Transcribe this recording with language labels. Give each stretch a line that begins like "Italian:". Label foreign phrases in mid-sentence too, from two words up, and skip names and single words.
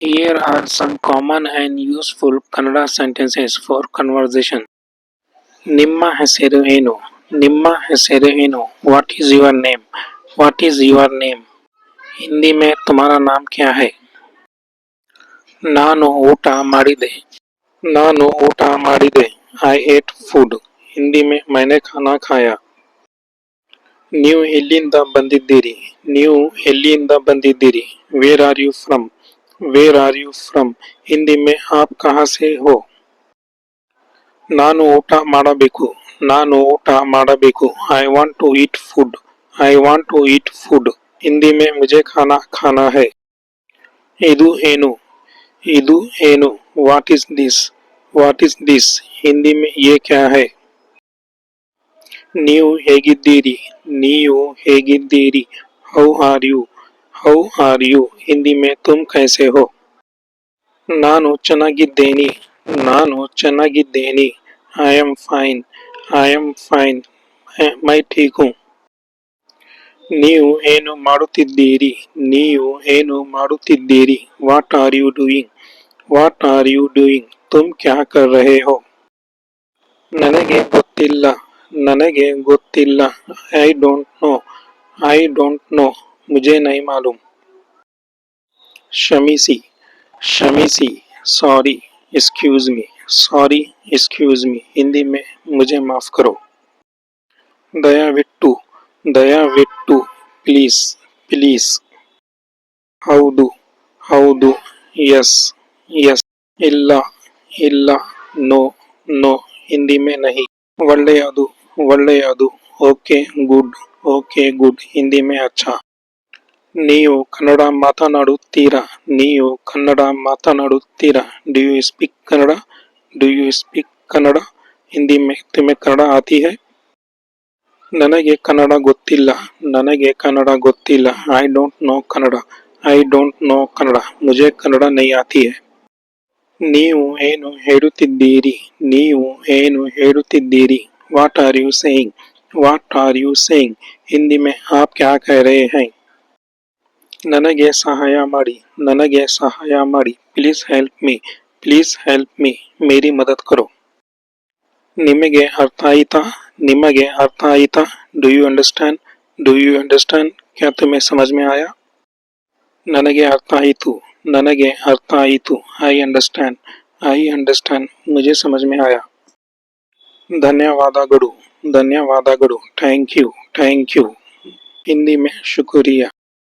English: Here are some common and useful Kannada sentences for conversation.
Kannada: ನಿಮ್ಮ ಹೆಸರು ಏನು? ನಿಮ್ಮ ಹೆಸರು ಏನು?
English: What is your name? What is your name?
Hindi: हिंदी में तुम्हारा नाम क्या है?
Kannada: ನಾನು ಊಟ ಮಾಡಿದೆ. ನಾನು ಊಟ ಮಾಡಿದೆ.
English: I ate food.
Hindi: ಹಿಂದಿ में मैंने खाना खाया.
Kannada: ನೀವು ಎಲ್ಲಿಂದ ಬಂದಿದ್ದೀರಿ? ನೀವು ಎಲ್ಲಿಂದ ಬಂದಿದ್ದೀರಿ?
English: Where are you from? Where are you from?
Hindi: ಹಿಂದಿ में आप कहाँ से हो?
Kannada: ನಾನು ಊಟ ಮಾಡಬೇಕು. ನಾನು ಊಟ ಮಾಡಬೇಕು.
English: I want to eat food. I want to eat food.
Hindi: ಹಿಂದಿ में मुझे खाना खाना है.
Kannada: ಇದು ಏನು? ಇದು ಏನು?
English: What is this? What is this?
Hindi: ಹಿಂದಿ में ये क्या है?
Kannada: ನೀವು ಹೇಗಿದ್ದೀರಿ? ನೀವು ಹೇಗಿದ್ದೀರಿ?
English: How are you? How are you?
Hindi: ಹಿಂದಿ में तुम कैसे हो?
Kannada: ನಾನು ಚೆನ್ನಾಗಿದ್ದೇನೆ. ನಾನು ಚೆನ್ನಾಗಿದ್ದೇನೆ.
English: I am fine. I am fine.
Hindi: मैं ठीक हूँ.
Kannada: ನೀವು ಏನು ಮಾಡುತ್ತಿದ್ದೀರಿ? ನೀವು ಏನು ಮಾಡುತ್ತಿದ್ದೀರಿ?
English: What are you doing? What are you doing?
Hindi: तुम क्या कर रहे हो?
Kannada: ನನಗೆ ಗೊತ್ತಿಲ್ಲ. ನನಗೆ ಗೊತ್ತಿಲ್ಲ.
English: I don't know. I don't know.
Hindi: मुझे नहीं मालूम. क्षमिಸಿ.
Kannada: क्षमिಸಿ.
English: Sorry. Excuse me. Sorry. Excuse me.
Hindi: हिंदी में मुझे माफ करो.
Kannada: ದಯವಿಟ್ಟು. ದಯವಿಟ್ಟು.
English: Please. Please.
Kannada: ಹೌದು. ಹೌದು.
English: Yes. Yes.
Kannada: ಇಲ್ಲ. ಇಲ್ಲ.
English: No. No.
Hindi: ಹಿಂದಿ में नहीं.
Kannada: ಒಳ್ಳೆಯದು. ಒಳ್ಳೆಯದು.
English: okay good. okay good.
Hindi: ಹಿಂದಿ में अच्छा.
Kannada: ನೀವು ಕನ್ನಡ ಮಾತನಾಡುತ್ತೀರಾ? ನೀವು ಕನ್ನಡ ಮಾತನಾಡುತ್ತೀರಾ?
English: Do you speak Kannada? Do you speak Kannada?
Hindi: हिंदी में तुम्हें कन्नड़ा आती है?
Kannada: ನನಗೆ ಕನ್ನಡ ಗೊತ್ತಿಲ್ಲ. ನನಗೆ ಕನ್ನಡ ಗೊತ್ತಿಲ್ಲ.
English: I don't know Kannada. I don't know Kannada.
Hindi: मुझे कन्नड़ नहीं आती है.
Kannada: ನೀವು ಏನು ಹೇಳುತ್ತಿದ್ದೀರಿ? ನೀವು ಏನು ಹೇಳುತ್ತಿದ್ದೀರಿ?
English: What are you saying? What are you saying?
Hindi: ಹಿಂದಿ में आप क्या कह रहे हैं?
Kannada: ನನಗೆ ಸಹಾಯ ಮಾಡಿ. ನನಗೆ ಸಹಾಯ ಮಾಡಿ.
English: Please help me. Please help me.
Hindi: मेरी मदद करो.
Kannada: ನಿಮಗೆ ಅರ್ಥ ಆಯ್ತಾ? ನಿಮಗೆ ಅರ್ಥ ಆಯ್ತಾ?
English: Do you understand? Do you understand?
Hindi: क्या तुम्हें समझ में आया?
Kannada: ನನಗೆ ಅರ್ಥ ಆಯಿತು. ನನಗೆ ಅರ್ಥ ಆಯಿತು.
English: I understand. I understand.
Hindi: मुझे समझ में आया.
Kannada: ಧನ್ಯವಾದಗಳು. ಧನ್ಯವಾದಗಳು.
English: Thank you. Thank you.
Hindi: ಹಿಂದಿ में शुक्रिया.